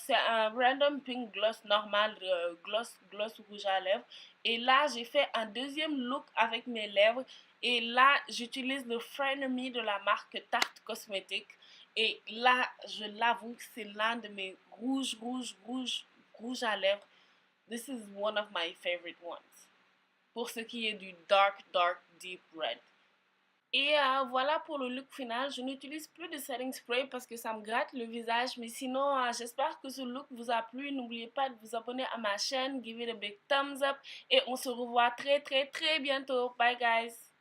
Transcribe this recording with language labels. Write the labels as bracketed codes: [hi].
[fr] C'est un [en] random pink gloss normal, [fr] gloss rouge à lèvres. Et là, j'ai fait un deuxième look avec mes lèvres. Et là, j'utilise le Frenemy de la marque Tarte Cosmetics. Et là, je l'avoue, c'est l'un de mes rouges à lèvres. [en] This is one of my favorite ones. [fr] Pour ce qui est du [en] dark deep red. [fr] Et voilà pour le look final. Je n'utilise plus de setting spray parce que ça me gratte le visage. Mais sinon, j'espère que ce look vous a plu. N'oubliez pas de vous abonner à ma chaîne. [en] Give it a big thumbs up. [fr] Et on se revoit très bientôt. [en] Bye guys.